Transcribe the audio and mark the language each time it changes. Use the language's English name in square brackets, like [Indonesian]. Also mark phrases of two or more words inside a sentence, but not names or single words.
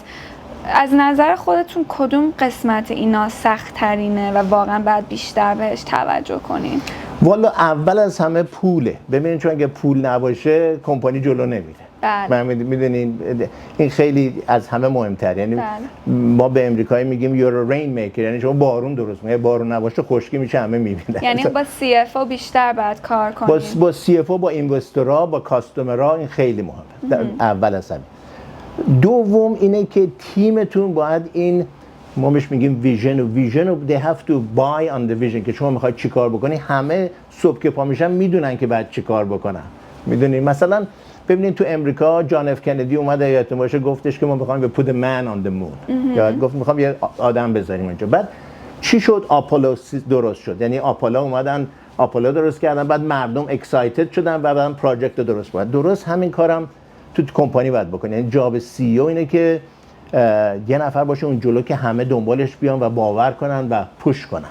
[Persian] از نظر خودتون کدوم قسمت اینا سخت ترینه و واقعا باید بیشتر بهش توجه کنین؟ والا اول از همه پوله. ببینید چون اگه پول نباشه کمپانی جلو نمیره. من میدونین این خیلی از همه مهمتر. یعنی ما به امریکایی میگیم [English] you're a rainmaker، [Persian] یعنی شما بارون درست میکنی، بارون نباشه خشکی میشه، همه میبینن. یعنی با سی اف او بیشتر باید کار کنیم. با سی اف او، با اینوسترها، با کاستومرها، این خیلی مهمه. اول از همه. دوم اینه که تیمتون باید این، ما بهش میگیم ویژن و [English] they have to buy on the vision، [Persian] که شما میخواید چیکار بکنی. همه صبح که پا میشن میدونن که باید چیکار بکنن. میدونین مثلا ببینید تو امریکا جان اف کندی اومد، یادتون باشه گفتش که ما میخوایم به [English] put a man on the moon، [Persian] یا گفت میخوام یه آدم بذاریم اینجا. بعد چی شد؟ آپولو درست شد. یعنی آپولو اومدن آپولو درست کردن، بعد مردم اکسایتد شدن و بعدن پروژکت درست بود. درست همین کارم تو کمپانی باید بکنه. یعنی جاب سی او اینه که یه نفر باشه اون جلو که همه دنبالش بیان و باور کنن و پوش کنن.